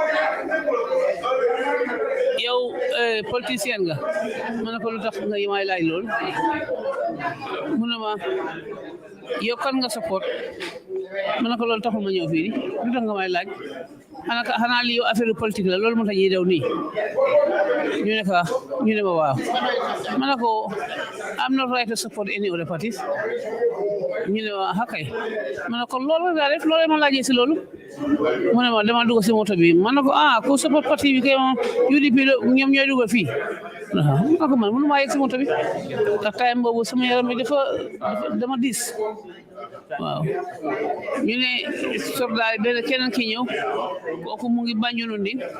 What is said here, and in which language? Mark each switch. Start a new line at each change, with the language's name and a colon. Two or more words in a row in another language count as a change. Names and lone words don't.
Wolof: yow politicien nga ma ne ko lu tax nga may laaj lool mu ne ma yow kan nga support ma ne ko loolu taxul ma ñëw fii lu tax nga may laaj xanaa lii yow
French: affaire politique
Wolof: la loolu moo tax ñuy daw nii ñu ne ma waaw ma ne ko
English: I'm not right to support any other parties
Wolof: ñu ne ma hakay ma ne ko loolu nga def loolu ma laajee si loolu mu ne ma dama dugg si moto bi ma ne ko ku support parti bi kay moom UDP ñoom ñooy dugg fii ma ne ko man mënu maa yegg si moto bi ndax time boobu sama yaram bi dama diis waaw ñu ne sordaay benn keneen ki ñëw kooku mu ngi Banjul ndi